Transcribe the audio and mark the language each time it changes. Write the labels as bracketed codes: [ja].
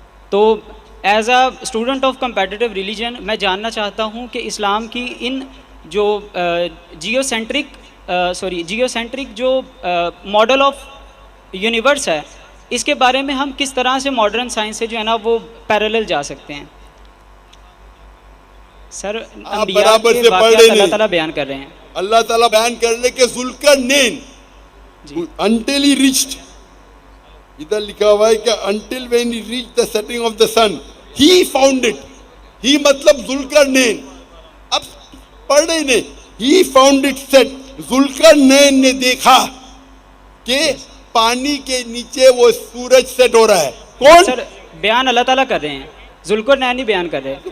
[ur] تو as a student of competitive religion میں جاننا چاہتا ہوں کہ اسلام کی ان جو جیو سینٹرک جو ماڈل آف یونیورس ہے، اس کے بارے میں ہم کس طرح سے ماڈرن سائنس سے جو ہے نا وہ پیرالل جا سکتے ہیں؟ سر انبیاء کے واقعات اللہ تعالیٰ بیان کر رہے ہیں. اللہ تعالیٰ بیان کر رہے کہ ذوالقرنین [en] until he reached، [ur] ادھر لکھا ہوا ہے کہ [en] until when he reached the setting of the sun he found it. [ur] he مطلب ذوالقرنین، اب پڑھ رہے نے [en] he found it set. [ur] Zulqarnain نے دیکھا کہ پانی کے نیچے وہ سورج سیٹ ہو رہا ہے. کون؟ سر بیان اللہ تعالیٰ کر رہے ہیں، ذوالقرنین ہی بیان کر رہے ہیں.